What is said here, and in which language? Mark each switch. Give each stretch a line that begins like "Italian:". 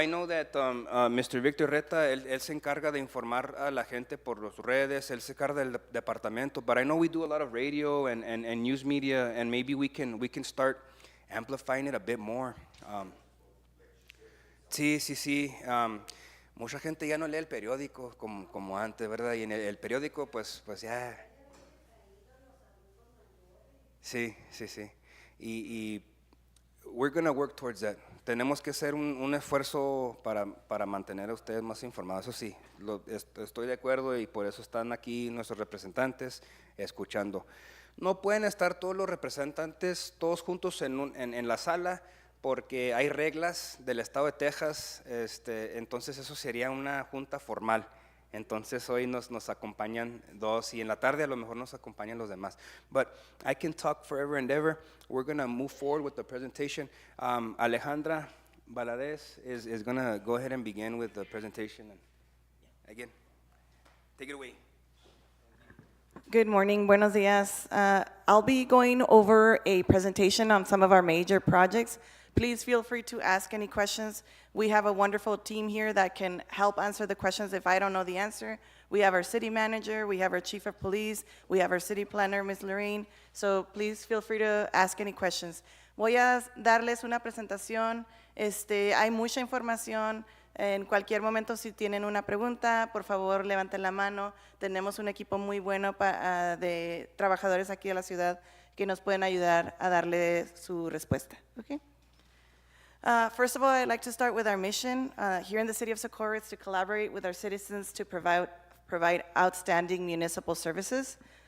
English: I know that Mr. Victor Reta,
Spanish: él se encarga de informar a la gente por las redes, él se encarga del departamento,
English: but I know we do a lot of radio and news media, and maybe we can start amplifying it a bit more.
Spanish: Sí. Mucha gente ya no lee el periódico como antes, ¿verdad? Y en el periódico, pues ya. Sí.
English: Y we're going to work towards that.
Spanish: Tenemos que hacer un esfuerzo para mantener a ustedes más informados. Eso sí, estoy de acuerdo, y por eso están aquí nuestros representantes escuchando. No pueden estar todos los representantes todos juntos en la sala, porque hay reglas del estado de Texas, entonces eso sería una junta formal. Entonces hoy nos acompañan dos, y en la tarde a lo mejor nos acompañan los demás.
English: But I can talk forever and ever. We're going to move forward with the presentation. Alejandra Valadez is going to go ahead and begin with the presentation. And again, take it away. Good morning,
Spanish: buenos días.
English: I'll be going over a presentation on some of our major projects. Please feel free to ask any questions. We have a wonderful team here that can help answer the questions if I don't know the answer. We have our city manager, we have our chief of police, we have our city planner, Ms. Lorraine. So please feel free to ask any questions.
Spanish: Voy a darles una presentación. Hay mucha información. En cualquier momento, si tienen una pregunta, por favor, levanten la mano. Tenemos un equipo muy bueno de trabajadores aquí de la ciudad que nos pueden ayudar a darle su respuesta.
English: Okay? First of all, I'd like to start with our mission. Here in the city of Socorro, it's to collaborate with our citizens to provide outstanding municipal services.